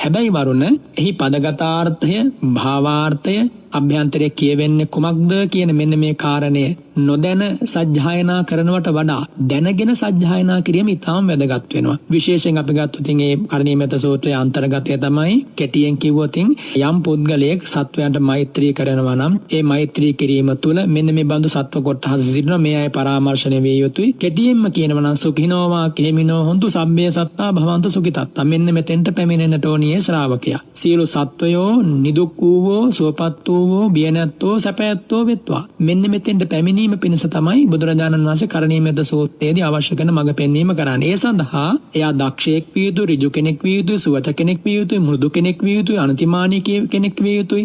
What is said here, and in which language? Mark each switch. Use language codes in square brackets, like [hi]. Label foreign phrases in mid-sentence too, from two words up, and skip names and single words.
[si] හැබැයි වරුණ එහි පදගතාර්ථය, භාවාර්ථය, අභ්‍යන්තරයේ කියවෙන්නේ කුමක්ද කියන මෙන්න මේ කාරණය නොදැන සජ්ජායනා කරනවට වඩා දැනගෙන සජ්ජායනා කිරීම ඉතාම වැදගත් වෙනවා. විශේෂයෙන් අපි ගත්තොත් මේ කරණීය මෙත්ත සූත්‍රයේ අන්තර්ගතය තමයි කෙටියෙන් කිව්වොත් යම් පුද්ගලයෙක් සත්වයන්ට මෛත්‍රී කරනවා නම් ඒ මෛත්‍රී කිරීම තුළ මෙන්න මේ බඳු සත්ව කොටස් සිටිනවා. මේ අය පරාමර්ශණය විය යුතුයි. කෙටියෙන්ම කියනවා නම් [pi] සුඛිනෝවා කෙමිනෝ හොන්තු සබ්බේ සත්තා භවන්තු සුඛිතත්තා. [si] මෙන්න මෙතෙන්ට පැමිණෙන්නට ඕනියේ ශ්‍රාවකයා. සියලු සත්වයෝ නිදුක් වූවෝ සුවපත් වූවෝ බිය නැත්තෝ සැපැත්තෝ වෙත්වා. මෙන්න මෙතෙන්ට පැමිණීම පිණිස තමයි බුදුරජාණන් වහන්සේ කරණීය මෙත්ත සූත්‍රයේදී අවශ්‍ය කරන මඟ පෙන්වීම කරන්නේ. ඒ සඳහා එයා දක්ෂයෙක් විය යුතුයි, ඍජු කෙනෙක් විය යුතුයි, සුවච කෙනෙක් විය යුතුයි, මෘදු කෙනෙක් විය යුතුයි, අනතිමානී කෙනෙක් විය යුතුයි.